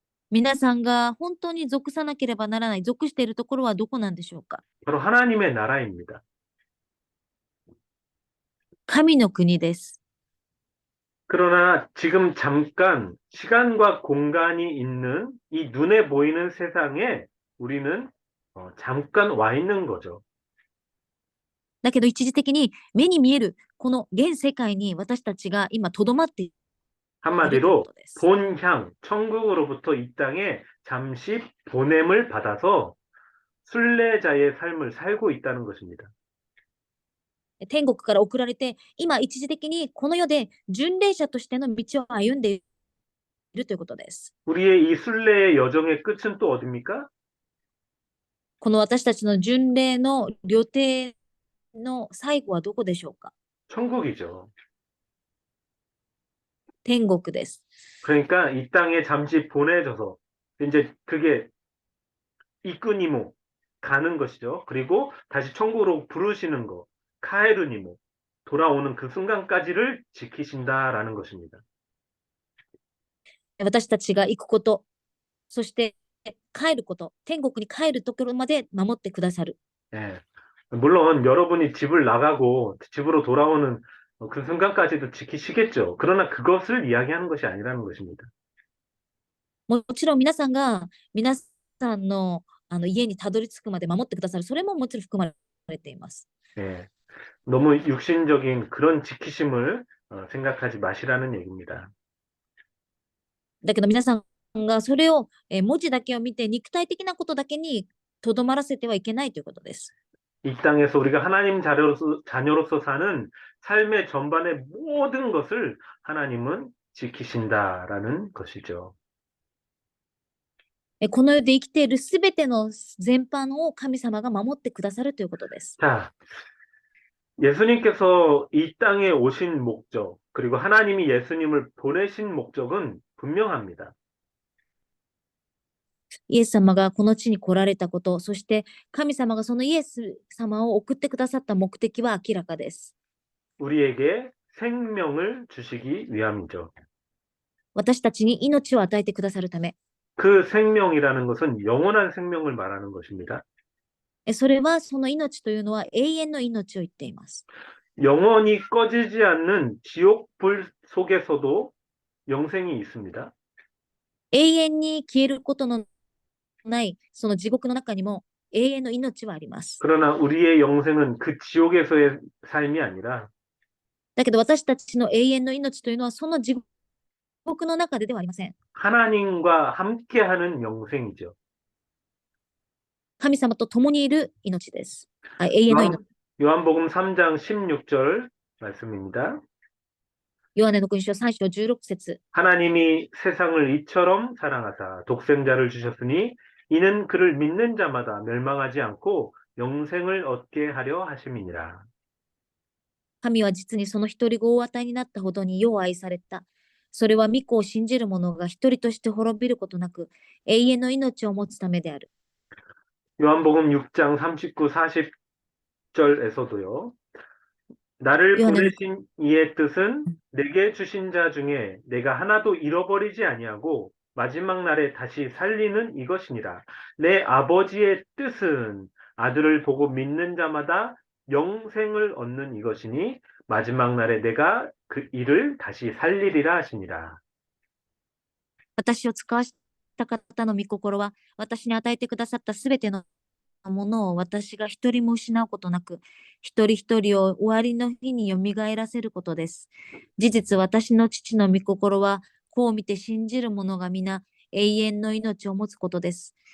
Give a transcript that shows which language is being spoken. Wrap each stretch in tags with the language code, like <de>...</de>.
<ja>皆さんが本当に属さなければならない、属しているところはどこなんでしょうか。</ja> <ko>바로 하나님의 나라입니다.</ko> <ja>神の国です。</ja> <ko>그러나 지금 잠깐 시간과 공간이 있는 이 눈에 보이는 세상에 우리는 잠깐 와 있는 거죠.</ko> <ja>だけど一時的に目に見えるこの現世界に私たちが今とどまっているというこ</ja> <ko>한마디로</ko> <ja>とです。</ja> <ko>본향, 천국으로부터 이 땅에 잠시 보냄을 받아서 순례자의 삶을 살고 있다는 것입니다.</ko> <ja>天国から送られて、今一時的にこの世で巡礼者としての道を歩んでいるということです。</ja> <ko>우리의 이 순례의 여정의 끝은 또 어디입니까?</ko> <ja>この私たちの巡礼の旅程の最後はどこでしょうか。</ja> <ko>천국이죠.</ko> <ja>天国です。</ja> <ko>그러니까 이 땅에 잠시 보내져서 이제 그게</ko> <ja>이끄니모</ja> <ko>가는 것이죠. 그리고 다시 천국으로 부르시는 거,</ko> <ja>카에르니모</ja> <ko>돌아오는 그 순간까지를 지키신다라는 것입니다.</ko> <ja>私たちが行くこと、そして帰ること、天国に帰るところまで守ってくださる。</ja> <ko>예. 물론 여러분이 집을 나가고 집으로 돌아오는 그 순간까지도 지키시겠죠. 그러나 그것을 이야기하는 것이 아니라는 것입니다.</ko> <ja>もちろん皆さんが皆さんの家にたどり着くまで守ってくださる。それももちろん含まれています。</ja> <ko>예. 너무 육신적인 그런 지키심을 생각하지 마시라는 얘기입니다.</ko> <ja>だけど皆さんがそれを文字だけを見て肉体的なことだけにとどまらせてはいけないということです。</ja> <ko>이 땅에서 우리가 하나님 자녀로서 사는 삶의 전반의 모든 것을 하나님은 지키신다라는 것이죠.</ko> <ja>この世で生きているすべての全般を神様が守ってくださるということです。</ja> <ko>자, 예수님께서 이 땅에 오신 목적, 그리고 하나님이 예수님을 보내신 목적은 분명합니다.</ko> <ja>イエス様がこの地に来られたこと、そして神様がそのイエス様を送ってくださった目的は明らかです。</ja> <ko>우리에게 생명을 주시기 위함이죠.</ko> <ja>私たちに命を与えてくださるため、</ja> <ko>그 생명이라는 것은 영원한 생명을 말하는 것입니다.</ko> <ja>それはその命というのは永遠の命を言っています。</ja> <ko>영원히 꺼지지 않는 지옥불 속에서도 영생이 있습니다.</ko> <ja>永遠に消えることのないその地獄の中にも永遠の命はあります。</ja> <ko>그러나 우리의 영생은 그 지옥에서의 삶이 아니라</ko> <ja>だけど私たちの永遠の命というのはその地獄の中ではありません。</ja> <ko>하나님과 함께하는 영생이죠.</ko> <ja>神様と共にいる命です。永遠の命。</ja> <ko>요한복음 3장 16절 말씀입니다.</ko> <ja>ヨハネの福音書3章16節</ja> <ko>하나님이 세상을 이처럼 사랑하사 독생자를 주셨으니 이는 그를 믿는 자마다 멸망하지 않고 영생을 얻게 하려 하심이니라.</ko> <ja>神は実にその一人子をお与えになったほどに世を愛された。それは御子を信じる者が一人として滅びることなく永遠の命を持つためである。</ja> <ko>요한복음 6장 39, 40절에서도요. 나를 보내신 이의 뜻은 내게 주신 자 중에 내가 하나도 잃어버리지 아니하고 마지막 날에 다시 살리는 이것이니라. 내 아버지의 뜻은 아들을 보고 믿는 자마다 영생을 얻는 이것이니 마지막 날에 내가 그 이를 다시 살리리라 하시니라.</ko> <ja>私を使わした方の御心は私に与えてくださったすべてのものを私が一人も失うことなく、一人一人を終わりの日によみがえらせることです。事実、私の父の御心は、こう見て信じる者が皆永遠の命を持つことです。</ja>